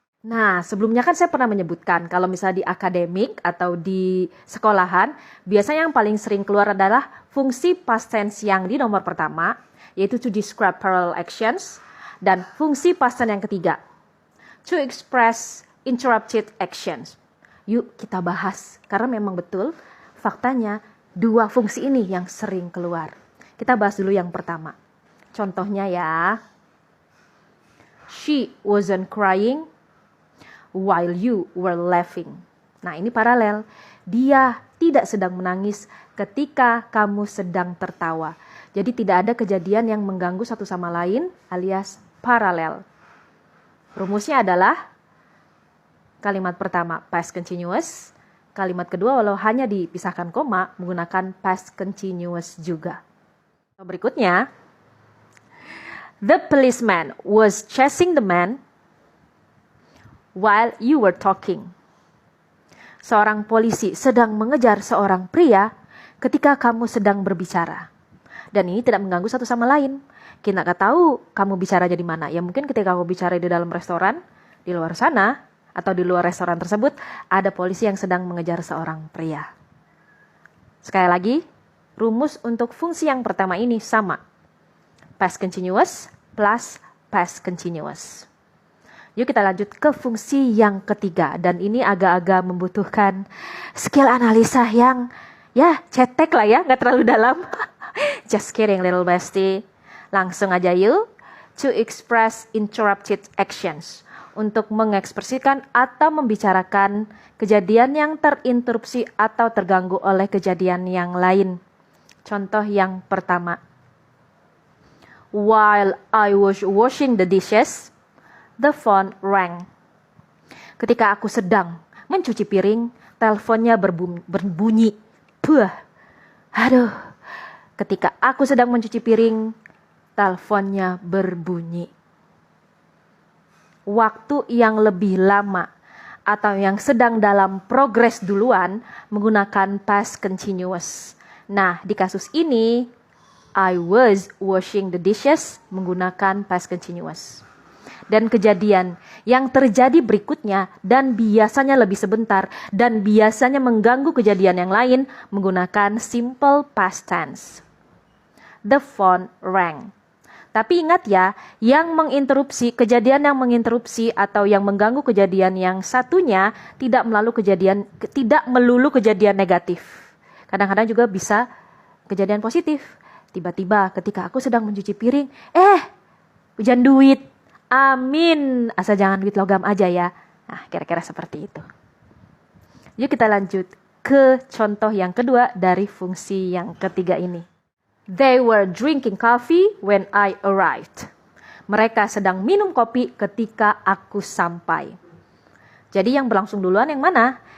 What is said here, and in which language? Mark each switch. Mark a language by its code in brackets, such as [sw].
[id] Nah, sebelumnya kan saya pernah menyebutkan kalau misalnya di akademik atau di sekolahan, biasanya yang paling sering keluar adalah fungsi past tense yang di nomor pertama, yaitu [en] to describe parallel actions. [id] Dan fungsi past tense yang ketiga, [en] to express interrupted actions. [id] Yuk kita bahas, karena memang betul faktanya dua fungsi ini yang sering keluar. Kita bahas dulu yang pertama. Contohnya ya. [en] She wasn't crying while you were laughing. [id] Nah, ini paralel. Dia tidak sedang menangis ketika kamu sedang tertawa. Jadi tidak ada kejadian yang mengganggu satu sama lain alias paralel. Rumusnya adalah kalimat pertama past continuous, kalimat kedua walau hanya dipisahkan koma menggunakan past continuous juga. Berikutnya, [en] the policeman was chasing the man while you were talking. [id] Seorang polisi sedang mengejar seorang pria ketika kamu sedang berbicara. Dan ini tidak mengganggu satu sama lain. Kita nggak tahu kamu bicara di mana. Ya mungkin ketika kamu bicara di dalam restoran, di luar sana, atau di luar restoran tersebut, ada polisi yang sedang mengejar seorang pria. Sekali lagi, rumus untuk fungsi yang pertama ini sama. [en] Past continuous plus past continuous. [id] Yuk kita lanjut ke fungsi yang ketiga. Dan ini agak-agak membutuhkan skill analisa yang ya cetek lah ya, nggak terlalu dalam. [en] Just kidding little bestie. [id] Langsung aja yuk. [en] To express interrupted actions. [id] Untuk mengekspresikan atau membicarakan kejadian yang terinterupsi atau terganggu oleh kejadian yang lain. Contoh yang pertama. [en] While I was washing the dishes, the phone rang. [id] Ketika aku sedang mencuci piring, teleponnya berbunyi. Puh. Aduh. Ketika aku sedang mencuci piring, teleponnya berbunyi. Waktu yang lebih lama atau yang sedang dalam progres duluan menggunakan past continuous. Nah, di kasus ini, [en] I was washing the dishes [id] menggunakan past continuous. Dan kejadian yang terjadi berikutnya dan biasanya lebih sebentar dan biasanya mengganggu kejadian yang lain menggunakan simple past tense. [en] The phone rang. [id] Tapi ingat ya, yang menginterupsi, kejadian yang menginterupsi atau yang mengganggu kejadian yang satunya tidak melulu kejadian negatif. Kadang-kadang juga bisa kejadian positif. Tiba-tiba ketika aku sedang mencuci piring, hujan duit. Amin. Asal jangan duit logam aja ya. Nah, kira-kira seperti itu. Yuk kita lanjut ke contoh yang kedua dari fungsi yang ketiga ini. [en] They were drinking coffee when I arrived. [id] Mereka sedang minum kopi ketika aku sampai. Jadi yang berlangsung duluan yang mana?